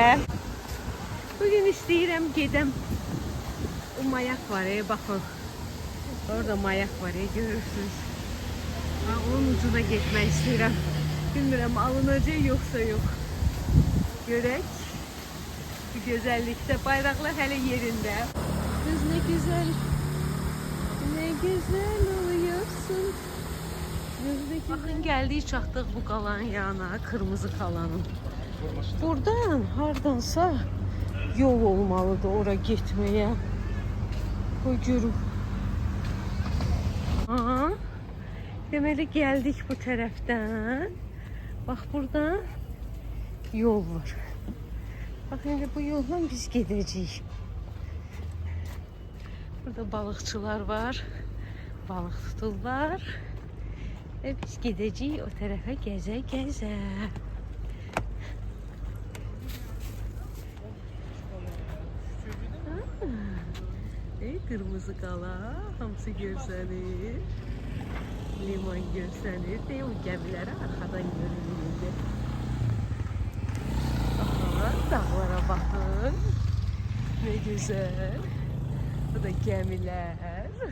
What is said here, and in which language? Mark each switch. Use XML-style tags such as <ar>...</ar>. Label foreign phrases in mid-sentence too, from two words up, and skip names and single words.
<az>Bugün istəyirəm gedəm. O mayak var, baxın. Orada mayak var, görürsünüz. Onun ucuna getmək istəyirəm. Bilmirəm, alınacaq yoxsa yox. Görək. Bu gözəllikdə bayraqlar hələ yerində.</az> <tr>Kız ne güzel. Ne güzel oluyorsun. Bakın geldik</tr> <az>çatdıq bu qalanın yanına, kırmızı qalanın. Buradan hardansa yol olmalıdır ora getməyə. O görüm. Aha. Deməli geldik bu tərəfdən. Bax buradan yol var. Bax indi bu yolla biz gedəcəyik. Burada balıqçılar var. Balıq tuturlar.</az> <tr>Ve biz gideceğiz o tarafa geze geze.</tr> <az>Kırmızı qala, hamısı görsənir. Liman görsənir. O gəmiləri arxadan görünür. Aha, dağlara baxın.</az> <tr>Ne güzel.</tr> <az>Bu da gəmilər.</az>